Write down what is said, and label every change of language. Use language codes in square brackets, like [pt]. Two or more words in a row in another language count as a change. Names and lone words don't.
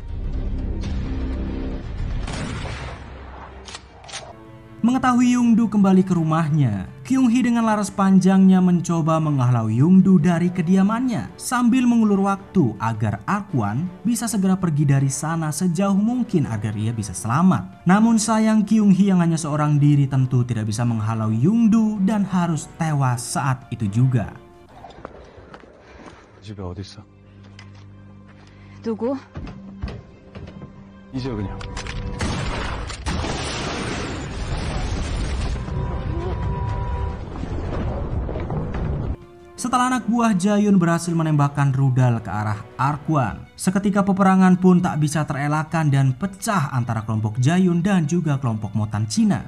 [id] Mengetahui Yongdu kembali ke rumahnya, Kyung Hee dengan laras panjangnya mencoba menghalau Yongdu dari kediamannya sambil mengulur waktu agar Arkwon bisa segera pergi dari sana sejauh mungkin agar ia bisa selamat. Namun sayang Kyung Hee yang hanya seorang diri tentu tidak bisa menghalau Yongdu dan harus tewas saat itu juga. [ko] 집에 어딨어? 누구? 이제 그냥. [id] Setelah anak buah Jaehyun berhasil menembakkan rudal ke arah Arkwon, seketika peperangan pun tak bisa terelakkan dan pecah antara kelompok Jaehyun dan juga kelompok mutan Cina.